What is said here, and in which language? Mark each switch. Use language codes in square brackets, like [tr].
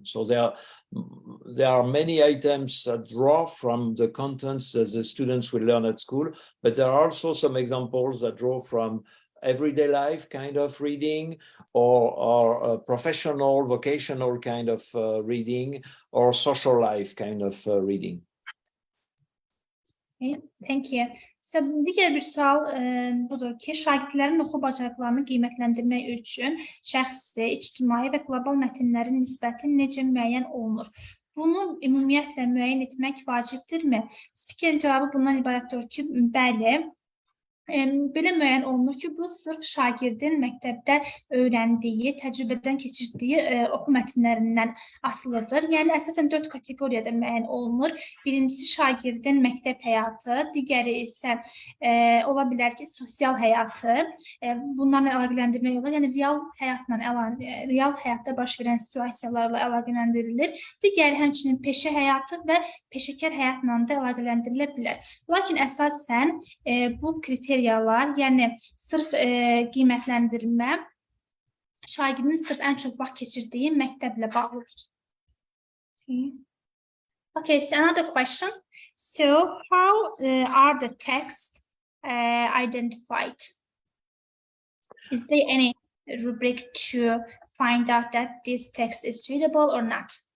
[en] So there are many items that draw from the contents that the students will learn at school, but there are also some examples that draw from everyday life kind of reading, or professional, vocational kind of reading, or social life kind of reading. Okay, thank you. [az] So, digər bir sual budur ki, şagirdlərin oxu bacarıqlarını qiymətləndirmək üçün şəxsi, ictimai və qlobal mətnlərin nisbəti necə müəyyən olunur? Bunu ümumiyyətlə müəyyən etmək vacibdirmi? Spikerin cavabı bundan ibarətdir ki, bəli. Belə müəyyən olunur ki, bu sırf şagirdin məktəbdə öyrəndiyi, təcrübədən keçirdiyi oxu mətnlərindən asılıdır. Yəni, əsasən 4 kateqoriyada müəyyən olunur. Birincisi şagirdin məktəb həyatı, digəri isə ola bilər ki, sosial həyatı. Bunlarla əlaqələndirmək olar. Yəni, real həyatda baş verən situasiyalarla əlaqələndirilir. Digəri həmçinin peşə həyatı və peşəkar həyatla da əlaqələndirilə bilər. Lakin əsasən bu kriteriyalar, yəni sırf qiymətləndirmə şagirdin sırf ən çox vaxt keçirdiyi məktəblə bağlıdır. [en] Okay, so another question. So how are the texts identified? Is there any rubric to find out that this text is suitable or not?